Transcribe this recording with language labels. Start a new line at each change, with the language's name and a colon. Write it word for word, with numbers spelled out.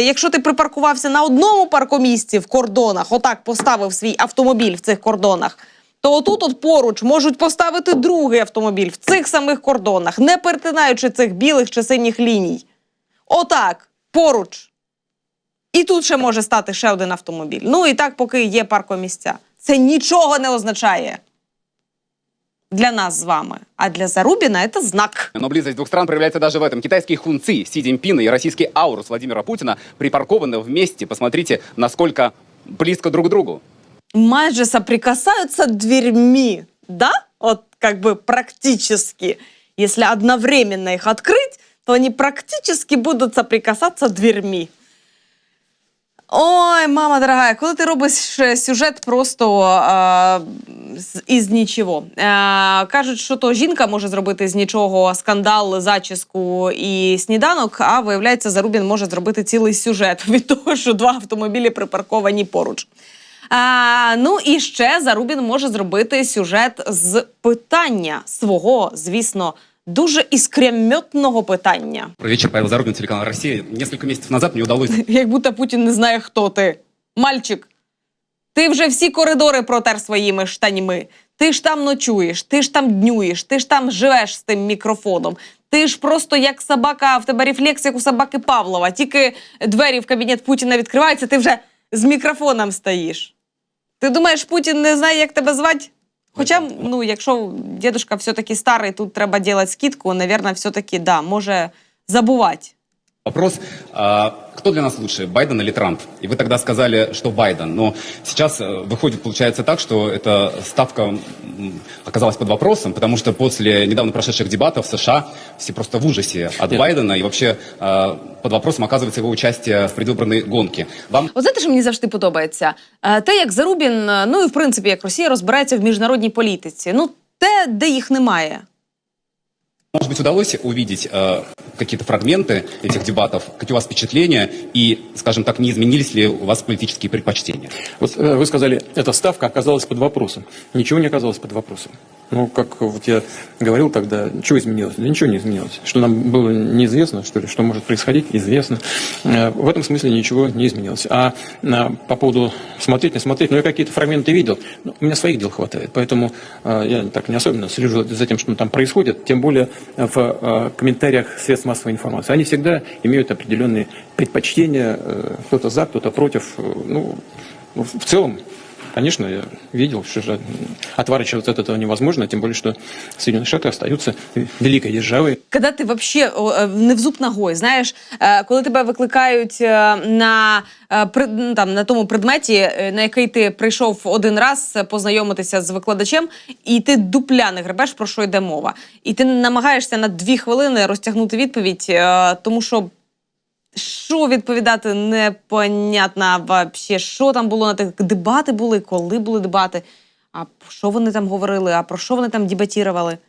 Ukrainian: Якщо ти припаркувався на одному паркомісці в кордонах, отак поставив свій автомобіль в цих кордонах, то отут от поруч можуть поставити другий автомобіль в цих самих кордонах, не перетинаючи цих білих чи синіх ліній. Отак, поруч. І тут ще може стати ще один автомобіль. Ну, і так, поки є паркомісця. Це нічого не означає для нас з вами. А для Зарубіна – це знак.
Russian: Но близость двух стран проявляется даже в этом. Китайские хунцы Си Цзиньпина и российский аурус Владимира Путина припаркованы вместе. Посмотрите, насколько близко друг к другу. Майже соприкасаются дверьми, да? Вот как бы практически. Если одновременно их открыть, то они практически будут соприкасаться дверьми.
Ukrainian: Ой, мама дорога, коли ти робиш сюжет просто а, з, із нічого. А, кажуть, що то жінка може зробити з нічого скандал, зачіску і сніданок, а виявляється, Зарубін може зробити цілий сюжет від того, що два автомобілі припарковані поруч. А, ну і ще Зарубін може зробити сюжет з питання свого, звісно, дуже іскрометного питання.
Russian: Добрый вечер, Павел Зарубин, телеканал «Россия». Несколько месяцев назад мне удалось...
Ukrainian: Як будто Путін не знає, хто ти. Мальчик, ти вже всі коридори протер своїми штанями. Ти ж там ночуєш, ти ж там днюєш, ти ж там живеш з тим мікрофоном. Ти ж просто як собака, в тебе рефлекс, як у собаки Павлова. Тільки двері в кабінет Путіна відкриваються, ти вже з мікрофоном стоїш. Ти думаєш, Путін не знає, як тебе звати? Хоча, ну, якщо дедушка все-таки старий, тут треба
Russian: делать скидку, наверное, все-таки,
Ukrainian: да, може забувати.
Russian: Вопрос, а, кто для нас лучше, Байден или Трамп? И вы тогда сказали, что Байден, но сейчас выходит, получается так, что эта ставка оказалась под вопросом, потому что после недавно прошедших дебатов в США все просто в ужасе от Нет. Байдена, и вообще а, под вопросом оказывается его участие в предвыборной гонке. Вам...
Ukrainian: От знаєте, що мені завжди подобається? Те, як Зарубін, ну і в принципі, як Росія розбирається в міжнародній політиці. Ну, те, де їх немає.
Russian: Может быть, удалось увидеть э, какие-то фрагменты этих дебатов? Какие у вас впечатления? И, скажем так, не изменились ли у вас политические предпочтения? Вот э, вы сказали, эта ставка оказалась под вопросом. Ничего не оказалось под вопросом. Ну, как вот я говорил тогда, что изменилось? Да ничего не изменилось. Что нам было неизвестно, что ли, что может происходить, известно. В этом смысле ничего не изменилось. А по поводу смотреть, не смотреть, ну, я какие-то фрагменты видел. Ну, у меня своих дел хватает, поэтому я так не особенно слежу за тем, что там происходит, тем более в комментариях средств массовой информации. Они всегда имеют определенные предпочтения, кто-то за, кто-то против. Ну, в целом, конечно, я видел, что отворачиваться от этого невозможно, тем более, что Соединенные Штаты остаются великой державой. Когда ти вообще е, не в зуб ногой,
Ukrainian: знаєш, е, коли тебе викликають е, на, е, при, ну, там, на тому предметі, е, на який ти прийшов один раз познайомитися з викладачем, і ти дупля не гребеш, про що йде мова. І ти намагаєшся на дві хвилини розтягнути відповідь, е, тому що що відповідати
Russian: непонятно вообще,
Ukrainian: що там було на тих дебати були, коли були дебати, а що вони там говорили, а про що вони там дебатірували.